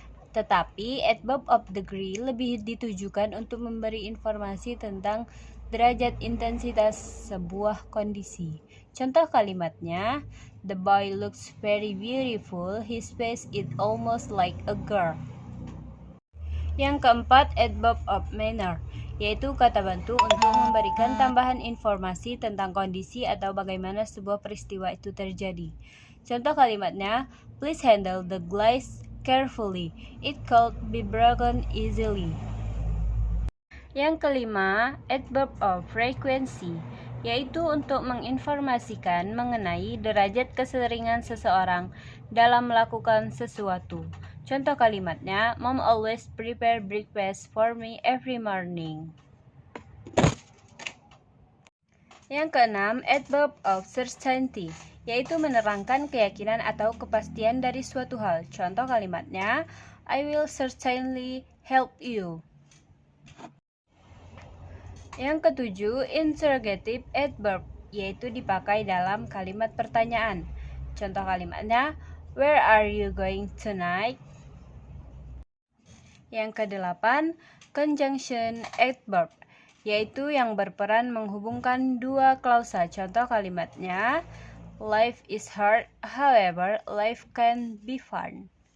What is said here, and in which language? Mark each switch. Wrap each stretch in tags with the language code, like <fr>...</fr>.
<id>Tetapi adverb of degree lebih ditujukan untuk memberi informasi tentang derajat intensitas sebuah kondisi.</id> <en>Contoh kalimatnya, the boy looks very beautiful, his face is almost like a girl.</en> <id>Yang keempat, adverb of manner, yaitu kata bantu untuk memberikan tambahan informasi tentang kondisi atau bagaimana sebuah peristiwa itu terjadi.</id> <en>Contoh kalimatnya, please handle the glass carefully, it could be broken easily.</en> <id>Yang kelima, adverb of frequency, yaitu untuk menginformasikan mengenai derajat keseringan seseorang dalam melakukan sesuatu.</id> <en>Contoh kalimatnya, Mom always prepare breakfast for me every morning.</en> <id>Yang keenam, adverb of certainty, yaitu menerangkan keyakinan atau kepastian dari suatu hal.</id> <en>Contoh kalimatnya, I will certainly help you.</en> <id>Yang ketujuh, interrogative adverb, yaitu dipakai dalam kalimat pertanyaan.</id> <en>Contoh kalimatnya, where are you going tonight?</en> <id>Yang kedelapan, conjunction adverb, yaitu yang berperan menghubungkan dua klausa.</id> <en>Contoh kalimatnya, life is hard, however, life can be fun.</en>